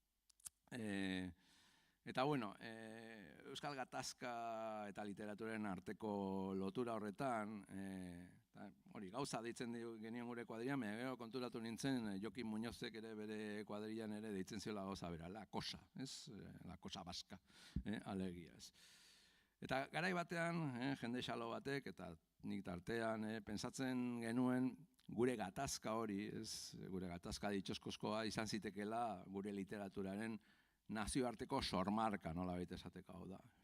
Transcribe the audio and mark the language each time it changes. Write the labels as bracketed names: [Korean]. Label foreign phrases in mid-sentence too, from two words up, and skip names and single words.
[Basque] Eta, euskal gatazka eta literaturen arteko lotura horretan, hori, gauza deitzen genion gure kuadrilan, gero konturatu nintzen, Jokin Muñozek ere bere kuadrilan ere deitzen ziola gauza bera, [Spanish] la cosa, la cosa baska, [Basque] alegia, ez. Eta garai batean, jende xalo batek, eta nik tartean, pentsatzen genuen gure gatazka hori, gure gatazka ditxoskozkoa izan zitekela gure literaturaren nazioarteko sormarka, nola baita esateko hau da.